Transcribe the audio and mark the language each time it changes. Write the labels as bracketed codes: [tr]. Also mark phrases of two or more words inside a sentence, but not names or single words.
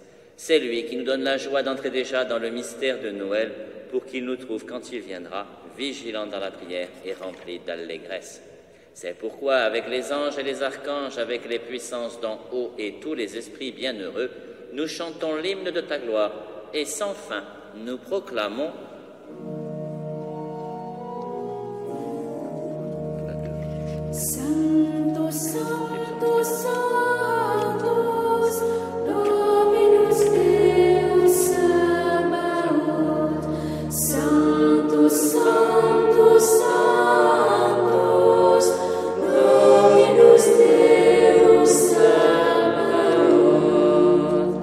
[fr] C'est lui qui nous donne la joie d'entrer déjà dans le mystère de Noël pour qu'il nous trouve quand il viendra, vigilants dans la prière et remplis d'allégresse. C'est pourquoi, avec les anges et les archanges, avec les puissances d'en haut et tous les esprits bienheureux, nous chantons l'hymne de ta gloire et sans fin nous proclamons [la] Santo, Santo, Sanctus, Dominus Deus Sabaoth. Santo, Santo, Sanctus, Dominus Deus Sabaoth.